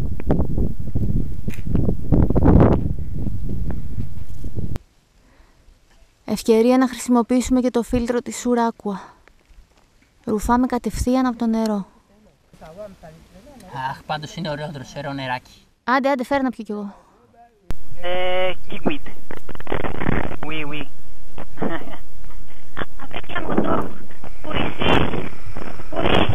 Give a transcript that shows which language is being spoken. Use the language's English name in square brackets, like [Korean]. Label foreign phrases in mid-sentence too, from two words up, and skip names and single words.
[Greek] Ευκαιρία να χρησιμοποιήσουμε και το φίλτρο της Σουράκουα. Ρουφάμε κατευθείαν από το νερό. Αχ, πάντως είναι ωραίο δροσερό νεράκι. Άντε, φέρε να πιω κι εγώ. [French] Kikwit. Oui, oui. Avec un moto. Pour ici. Oui.